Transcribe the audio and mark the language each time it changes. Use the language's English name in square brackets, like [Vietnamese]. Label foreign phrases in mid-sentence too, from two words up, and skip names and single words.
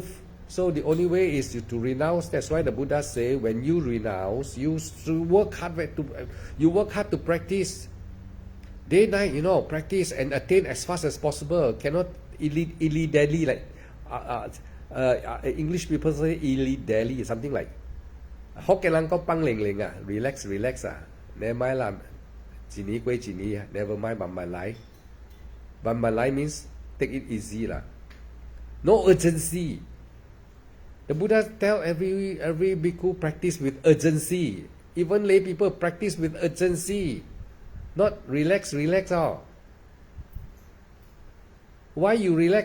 [English] So the only way is to renounce. That's why the Buddha say, when you renounce, you work hard to practice. Day night, practice and attain as fast as possible. Cannot illy-dally like English people say illy-dally, something like Hokkien [Min Nan Chinese] lang ko pang ling ling [English] relax never mind lah, [Min Nan Chinese] jini gui jini, [English] never mind [Min Nan Chinese] ban lai. Ban lai [English] means take it easy lah. No urgency. The Buddha tell every bhikkhu practice with urgency. Even lay people practice with urgency. Not relax. Why you relax?